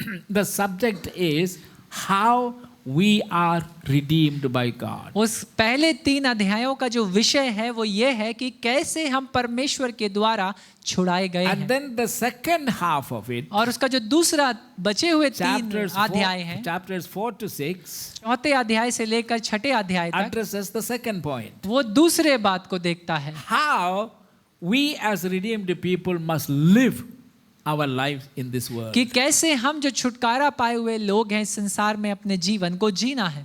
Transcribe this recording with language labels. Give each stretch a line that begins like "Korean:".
English: the subject is how we are redeemed by God.
Hindi: उस पहले 3 अध्यायों का जो विषय है वो ये है कि कैसे हम परमेश्वर के द्वारा छुड़ाए गए
English: And
Hindi: हैं.
English: then the second half of it,
Hindi: और उसका जो दूसरा बचे हुए 3
English: chapters
Hindi: अध्याय हैं,
English: 4 to 6,
Hindi: चौथे अध्याय से लेकर छठे अध्याय तक,
English: addresses the second point.
Hindi: वो दूसरे बात को देखता है
English: How we as redeemed people must live our lives in this world.
Hindi: कि कैसे हम जो छुटकारा पाए हुए लोग हैं इस संसार में अपने जीवन को जीना है।